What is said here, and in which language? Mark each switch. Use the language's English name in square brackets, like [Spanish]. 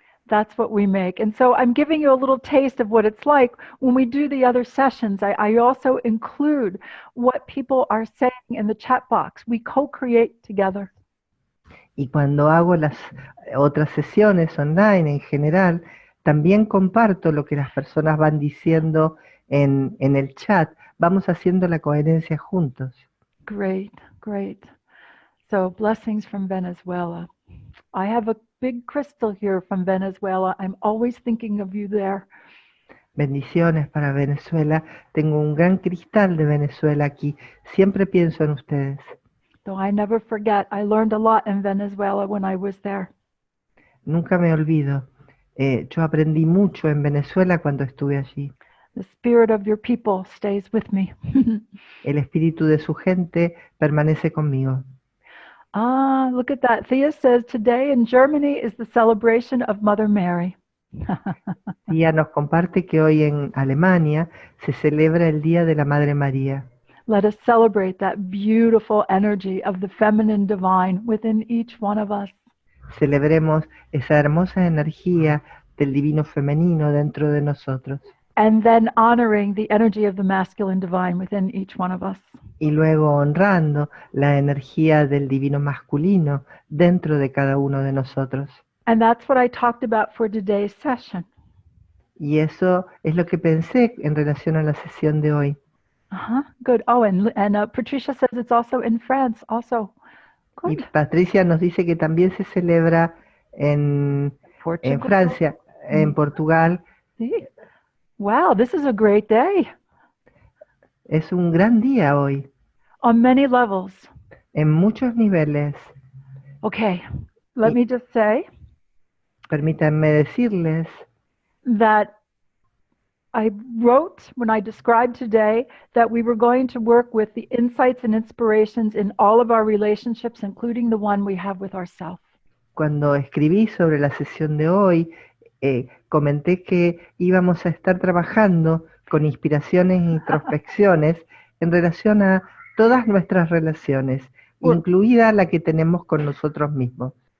[English] That's what we make. And so I'm giving you a little taste of what it's like when we do the other sessions. I also include what people are saying in the chat box. We co-create together. [Spanish] Y cuando hago las otras sesiones online en general, también comparto lo que las personas van diciendo en el chat. Vamos haciendo la coherencia juntos. [English] Great, great. So blessings from Venezuela. I have a big crystal here from Venezuela. I'm always thinking of you there. [Spanish] Bendiciones para Venezuela. Tengo un gran cristal de Venezuela aquí. Siempre pienso en ustedes. [English] Though I never forget, I learned a lot in Venezuela when I was there. [Spanish] Nunca me olvido. Yo aprendí mucho en Venezuela cuando estuve allí. [English] The spirit of your people stays with me. [Spanish] El espíritu de su gente permanece conmigo. [English] Ah, look at that. Thea says today in Germany is the celebration of Mother Mary. [Spanish] Tía nos comparte que hoy en Alemania se celebra el Día de la Madre María. [English] Let us celebrate that beautiful energy of the feminine divine within each one of us. [Spanish] Celebremos esa hermosa energía del divino femenino dentro de nosotros. [English] And then honoring the energy of the masculine divine within each one of us. [Spanish] Y luego honrando la energía del divino masculino dentro de cada uno de nosotros. [English] And that's what I talked about for today's session. [Spanish] Y eso es lo que pensé en relación a la sesión de hoy. [English] Good. Oh, and Patricia says it's also in France. Also, [Spanish] Y [English] good. [Spanish] Patricia nos dice que también se celebra en Francia, en Portugal. [English] Sí. Wow, this is a great day. [Spanish] Es un gran día hoy. [English] On many levels. [Spanish] En muchos niveles. [English] Okay, let me just say. [Spanish] Permítanme decirles [English] that I wrote when I described today that we were going to work with the insights and inspirations in all of our relationships, including the one we have with ourselves. [Spanish] Cuando escribí sobre la sesión de hoy, comenté que íbamos a estar trabajando con inspiraciones e introspecciones en relación a todas nuestras relaciones, incluida la que tenemos con nosotros mismos.